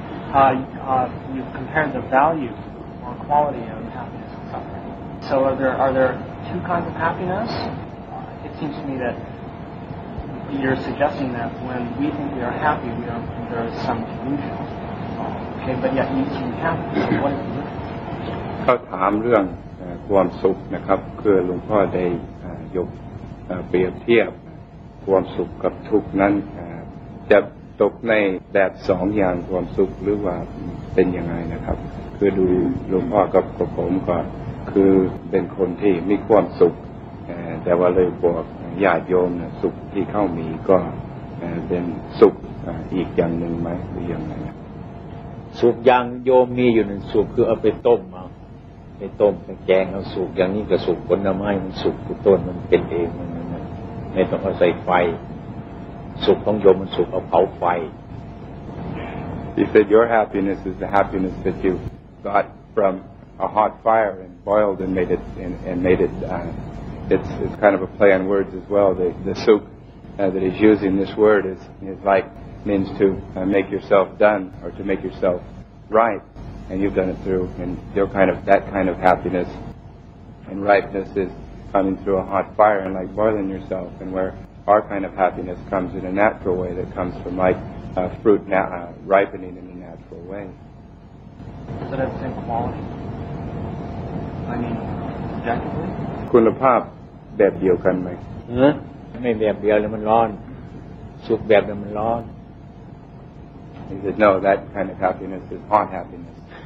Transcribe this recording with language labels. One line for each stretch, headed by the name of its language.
English: You've compared the value or quality of happiness and suffering. So are there two kinds of happiness? It seems to me that you're suggesting that when we think we are happy, there is some delusion. Okay, but yet you seem happy. So what is the difference?
Thai: เขาถามเรื่องความสุขนะครับคือหลวงพ่อได้ยกเปรียบเทียบความสุขกับทุกข์นั้นจะตกในแบบสองอย่างความสุขหรือว่าเป็นยังไงนะครับคือดูหลวงพ่อกับผมก็คือเป็นคนที่มีความสุขแต่ว่าเลยบอกญาติโยมสุขที่เข้ามีก็เป็นสุขอีกอย่างหนึ่งไหมหรือยังไง สุขอย่างโยมมีอยู่หนึ่งสุขคือเอาไปต้มเอาไปต้มไปแกงเอาสุขอย่างนี้ก็สุขผลไม้มันสุขต้นมันเป็นเองมันไม่ต้องเอาใส่ไฟสุขของโยมมันสุขเอาเผาไฟ
English: He said your happiness is the happiness that you got from a hot fire and boiled and made it it's kind of a play on words as well. The soup that he's using this word is like means to make yourself done or to make yourself right, and you've done it through and that kind of happiness and ripeness is coming through a hot fire and like boiling yourself, and where our kind of happiness comes in a natural way that comes from like fruit ripening in a natural way. Does it have the same quality? I mean, objectively?
Thai: คุณภาพแบบเดียวกันไหม ไม่แบบเดียวเลยมันร้อนสุขแบบมันร้อน
English: He said no, that kind of happiness is hot happiness.